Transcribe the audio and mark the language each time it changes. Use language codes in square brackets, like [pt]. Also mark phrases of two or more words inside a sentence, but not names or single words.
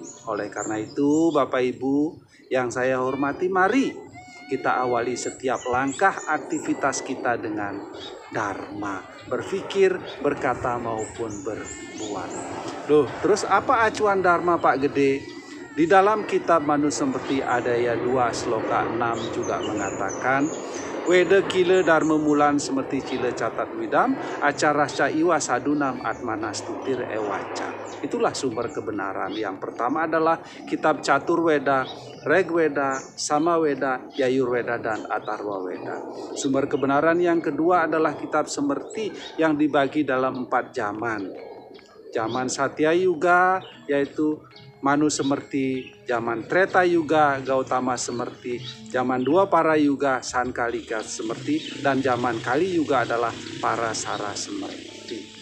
[id] Oleh karena itu, Bapak Ibu yang saya hormati, mari kita awali setiap langkah aktivitas kita dengan Dharma. Berpikir, berkata maupun berbuat. Loh, terus apa acuan Dharma Pak Gede? Di dalam kitab Manusemerti Adhyaya 2 Sloka 6 juga mengatakan, [sa] Weda kila dharma mulan semerti cila catat widam, acara iwa sadunam atmanastutir ewaca. [id] Itulah sumber kebenaran. Yang pertama adalah kitab Catur Weda, Reg Weda, Sama Weda, Yayur Weda, dan Atharwa Weda. Sumber kebenaran yang kedua adalah kitab Semerti yang dibagi dalam 4 zaman. Zaman Satya Yuga, yaitu Manusemerti, zaman Treta Yuga, Gautama Semerti, zaman 2 Para Yuga, Sankalika Semerti, dan zaman Kali Yuga adalah Parasara Semerti.